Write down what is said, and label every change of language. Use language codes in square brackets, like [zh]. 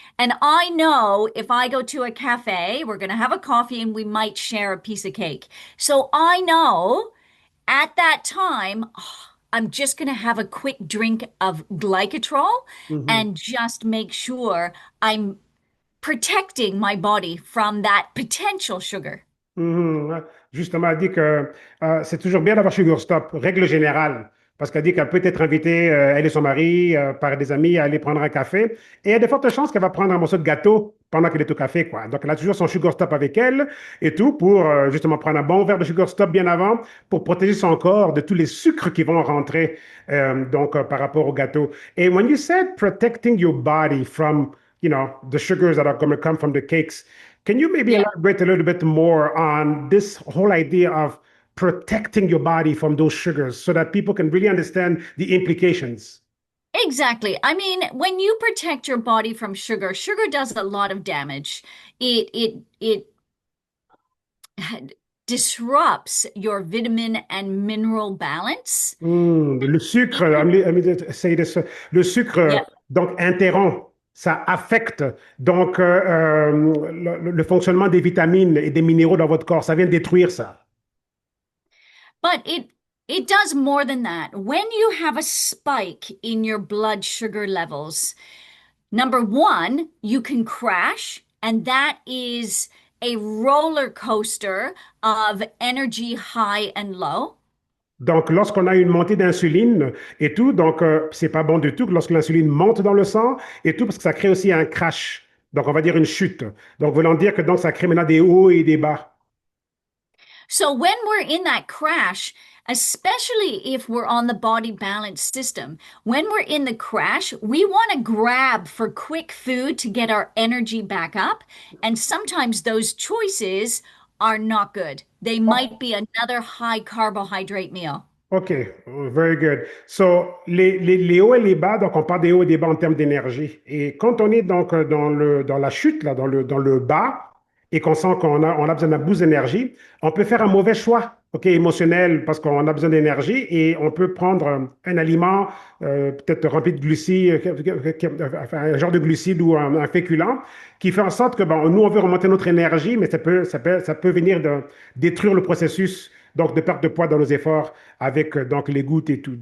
[en] And I know if I go to a cafe, we're going to have a coffee and we might share a piece of cake. So I know at that time, I'm just going to have a quick drink of glycotrol Mhm. and just make sure I'm protecting my body from that potential sugar. [fr] Mhm. Ouais. Justement, elle dit que c'est toujours bien d'avoir Sugar Stop, règle générale. parce qu'elle dit qu'elle peut être invitée, elle et son mari, par des amis, à aller prendre un café. Et il y a de fortes chances qu'elle va prendre un morceau de gâteau pendant qu'elle est au café, quoi. Donc, elle a toujours son sugar stop avec elle et tout pour justement prendre un bon verre de sugar stop bien avant pour protéger son corps de tous les sucres qui vont rentrer par rapport au gâteau. [en] Et when you said protecting your body from, the sugars that are going to come from the cakes, can you maybe Yeah, elaborate a little bit more on this whole idea of protecting your body from those sugars so that people can really understand the implications? exactly. I mean, when you protect your body from sugar, sugar does a lot of damage. It disrupts your vitamin and mineral balance. [fr] Le sucre, [en] say this, [fr] le sucre Yeah. donc interrompt, ça affecte donc le fonctionnement des vitamines et des minéraux dans votre corps. Ça vient détruire ça. [en] But it does more than that. When you have a spike in your blood sugar levels, number one, you can crash, and that is a roller coaster of energy high and low. [fr] Donc, lorsqu'on a une montée d'insuline et tout, donc c'est pas bon du tout que lorsque l'insuline monte dans le sang et tout, parce que ça crée aussi un crash. Donc, on va dire une chute. Donc, voulant dire que donc ça crée maintenant des hauts et des bas. [en] So when we're in that crash, especially if we're on the body balance system, when we're in the crash, we want to grab for quick food to get our energy back up. And sometimes those choices are not good. They might be another high carbohydrate meal. OK, very good. [fr] So, les hauts et les bas, donc on parle des hauts et des bas en termes d'énergie. Et quand on est donc dans la chute, là, dans le bas, et qu'on sent qu'on a besoin d'un boost d'énergie, on peut faire un mauvais choix, OK, émotionnel, parce qu'on a besoin d'énergie, et on peut prendre un aliment peut-être rempli de glucides, enfin, un genre de glucides ou un féculent, qui fait en sorte que bon, nous, on veut remonter notre énergie, mais ça peut venir de détruire le processus donc de perte de poids dans nos efforts avec donc les gouttes et tout.